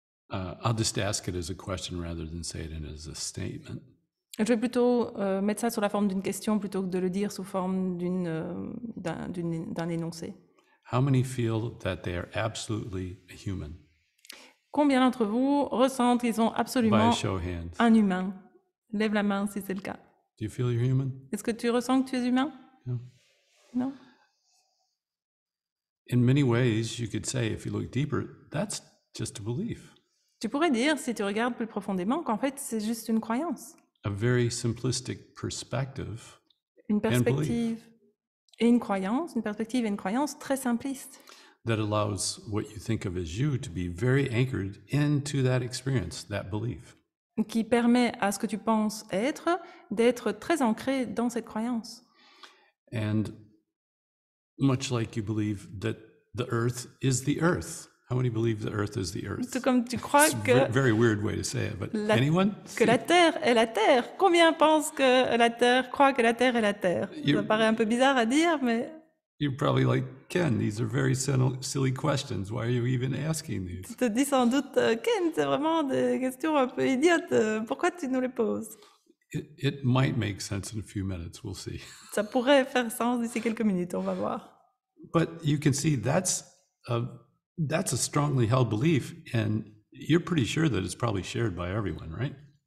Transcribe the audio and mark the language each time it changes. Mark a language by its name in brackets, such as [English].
[English] I'll just ask it as a question rather than say it as a statement. [French] Je vais plutôt mettre ça sous la forme d'une question plutôt que de le dire sous forme d'un énoncé. [English] How many feel that they are absolutely a human? [French] Combien d'entre vous ressentent qu'ils sont [English] By a [French] absolument [English] show of hands. [French] un humain? Lève la main si c'est le cas. [English] Do you feel you're human? [French] Est-ce que tu ressens que tu es humain? [English] Yeah. [French] Non? [English] In many ways, you could say, if you look deeper, that's just a belief. [French] Tu pourrais dire, si tu regardes plus profondément, qu'en fait, c'est juste une croyance. [English] A very simplistic perspective. [French] Une perspective et une croyance, très simpliste. [English] That allows what you think of as you to be very anchored into that experience, that belief. [French] Qui permet à ce que tu penses être d'être très ancré dans cette croyance. [English] And much like you believe that the earth is the earth. How many believe the earth is the earth? [French] Tout comme tu crois [English] It's a very weird way to say it, but anyone? [French] Que la Terre est la Terre. Combien pensent que la Terre, croient que la Terre est la Terre? Ça paraît un peu bizarre à dire, mais... [English] You're probably like, Ken, these are very silly questions. Why are you even asking these? [French] Tu te dis sans doute, Ken, c'est vraiment des questions un peu idiotes. Pourquoi tu nous les poses? [English] It might make sense in a few minutes. We'll see. [French] Ça pourrait faire sens d'ici quelques minutes, on va voir. [English] But you can see that's a strongly held belief, and you're pretty sure that it's probably shared by everyone, right?